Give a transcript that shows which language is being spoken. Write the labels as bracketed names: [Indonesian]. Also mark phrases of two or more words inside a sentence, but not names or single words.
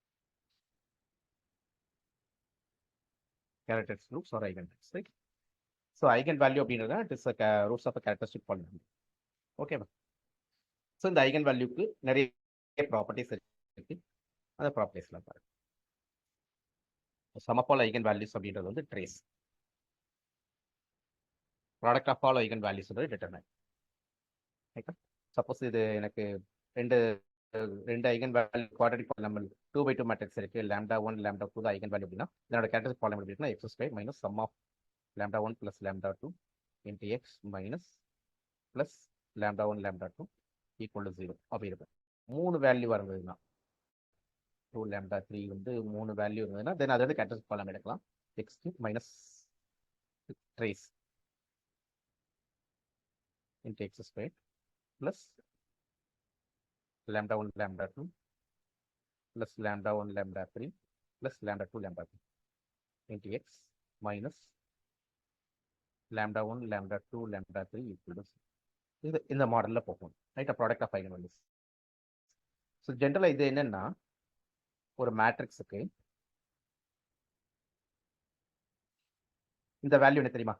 [English] characteristic roots are eigen values. right, so eigen value அப்படின்றத it is roots of characteristic polynomial. [Tamil] ஓகேவா? ஸோ இந்த [English] eigen valueக்கு [Tamil] நிறைய ப்ராப்பர்ட்டிஸ் இருக்கு. அந்த ப்ராப்பர்ட்டிஸ்லாம் பாருங்க. [English] sum of all eigen values [Tamil] அப்படின்றது வந்து ட்ரேஸ். [English] product of all eigen values determine. [Tamil] ரைட்டா? சப்போஸ் இது எனக்கு ரெண்டு ஐகன் வேல்யூ [English] quadratic polynomial [Tamil] 2/2 மேட்ரிக்ஸ் இருக்கு. [English] λ1 λ2 தான் eigen value [Tamil] அப்படின்னா இதனோட [English] characteristic polynomial [Tamil] எப்படி இருக்குன்னா [English] x² minus sum of λ1 plus λ2 into x minus plus λ1 λ2 equal to 0 [Tamil] அப்படி இருக்கும். 3 வேல்யூ வருதுன்னா 2 λ3 வந்து 3 வேல்யூ இருந்ததுன்னா தென் அது வந்து [English] characteristic polynomial [Tamil] எடுக்கலாம். [English] x³ minus trace into x² plus λ1 λ2 plus λ1 λ3 plus λ2 λ3 into x minus λ1 λ2 λ3 equal to 0. [Tamil] இது இந்த மாடலில் போகும். ரைட்டா? [English] product of eigen values. [Tamil] ஸோ ஜென்ரலாக இது என்னன்னா ஒரு மேட்ரிக்ஸுக்கு இந்த வேல்யூ என்ன தெரியுமா?